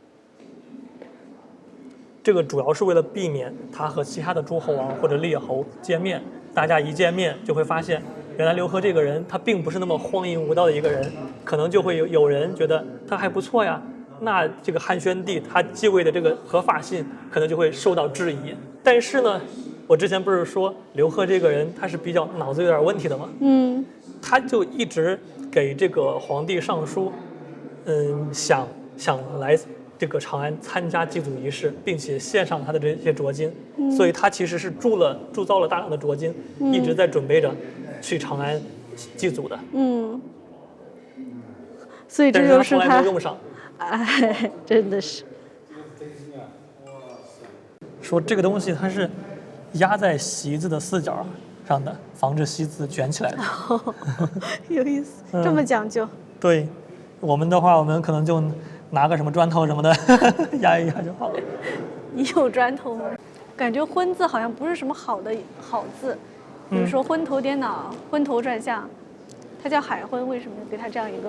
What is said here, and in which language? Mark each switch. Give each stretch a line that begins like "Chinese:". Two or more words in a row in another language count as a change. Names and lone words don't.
Chinese: 這個主要是為了避免他和其他的諸侯王或者列侯見面，大家一見面就會發現，原來劉賀這個人他並不是那麼荒淫無道的一個人，可能就會有人覺得他還不錯呀，那這個漢宣帝他繼位的這個合法性可能就會受到質疑。但是呢，我之前不是說劉賀這個人他是比較腦子有點問題的嗎？他就一直給這個皇帝上書，想來這個長安參加祭祖儀式，並且獻上他的這些斫金，所以他其實是鑄造了大量的斫金，一直在準備着去長安祭祖的。所以這就是他從來沒有用上。哎，真的是。說這個東西它是壓在席子的四角上的，防止席子捲起來的。有意思，這麼講究。對，我們的話，我們可能就拿個什麼磚頭什麼的壓一壓就好了。你有磚頭嗎？感覺昏字好像不是什麼好字，比如說昏頭顛腦、昏頭轉向，它叫海昏，為什麼給它這樣一個？